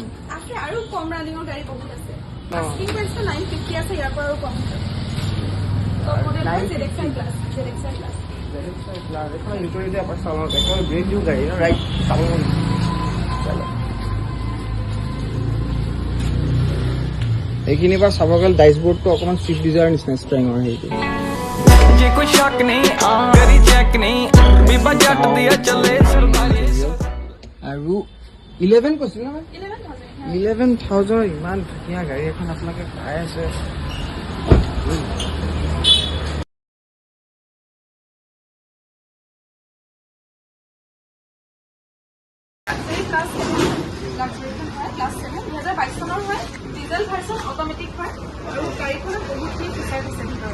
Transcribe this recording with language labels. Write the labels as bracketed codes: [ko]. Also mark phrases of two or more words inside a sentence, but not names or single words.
[as] আছে আৰু কম ৰানিঙৰ গাড়ী বহুত আছে [en] asking price [as] 950 আছে ইয়াৰ পৰা আৰু কম আছে [en] top model [as] হয় জেডএক্সআৰ প্লাছ এখন ইণ্টাৰভিউতে এবাৰ চাওঁ এখন [en] brand new [as] গাড়ী ন ৰাইট চাব এইখিনিৰ পৰা চাব গ'লে ডাইচবৰ্ডটো অকণমান ছুইফ্ট ডিজায়াৰ নিচিনা স্প্ৰেঙৰ হেৰিটো [pa] ਜੇ ਕੋਈ ਸ਼ੱਕ ਨਹੀਂ ਕਰੀ ਚੈੱਕ ਨਹੀਂ ਬੀਬਾ ਜੱਟ ਦੀ ਚੱਲੇ ਸਰਦਾਰੀ [as] আৰু 11 কৈছিল ন 11,000 11,000 ইমান ধুনীয়া গাড়ী এখন আপোনালোকে পাই আছে ক্লাছ 7 লাক্সাৰীখন হয় ক্লাছ 7 2022 চনৰ হয় [en] diesel version automatic [as] হয় আৰু গাড়ীখনত বহুতখিনি ফিচাৰ আছে ভিতৰত